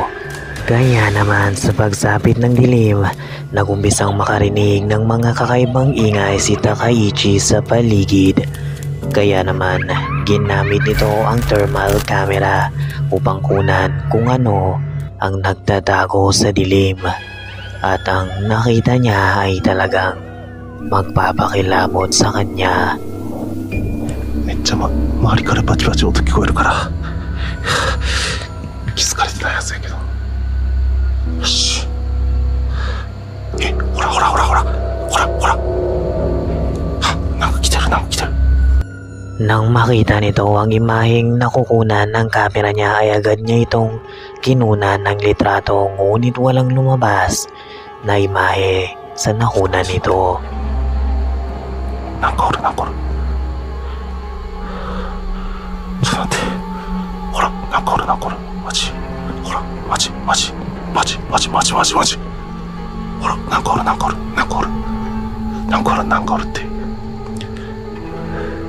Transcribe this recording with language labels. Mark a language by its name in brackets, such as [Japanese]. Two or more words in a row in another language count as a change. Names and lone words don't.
[Filipino] Kaya naman sa pagsapit ng dilim, nagumpisang makarinig ng mga kakaibang ingay si Takaichi sa paligid. Kaya naman, ginamit nito ang [English] thermal camera [Filipino] upang kunan kung ano ang nagtatago sa dilim. At ang nakita niya ay talagang magpapakilabot sa kanya. [Japanese] めっちゃ、周りからバチバチ音聞こえるから気づかれてないやつやけどよしほらなんか来てる [Filipino] Nang makita nito ang imaheng nakukunan ng kamera niya ay agad niya itong kinunan ng litrato ngunit walang lumabas na imahe sa nakunan nito. [Japanese] なんかおるちょっと待ってほらなんかおるマジほらマジほらなんかおるって